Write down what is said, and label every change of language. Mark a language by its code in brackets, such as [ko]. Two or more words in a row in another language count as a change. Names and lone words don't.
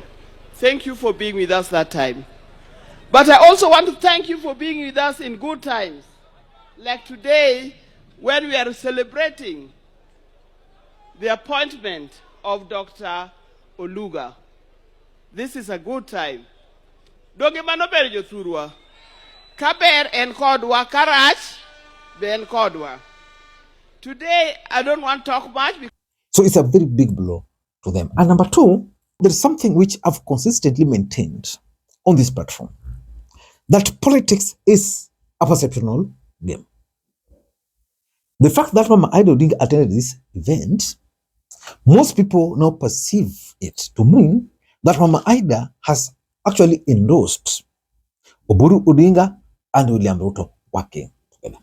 [en] Thank you for being with us that time. But I also want to thank you for being with us in good times. Like today, when we are celebrating the appointment of Dr. Oluga. This is a good time. [luo] Doge manober jothurwa. Kaber en kodwa, karach ben kodwa. [en] Today, I don't want to talk much. So it's a very big blow to them. And number two, there's something which I've consistently maintained on this platform, that politics is a perceptual game. The fact that Mama Ida Odinga attended this event, most people now perceive it to mean that Mama Ida has actually endorsed Oburu Odinga and William Ruto working together.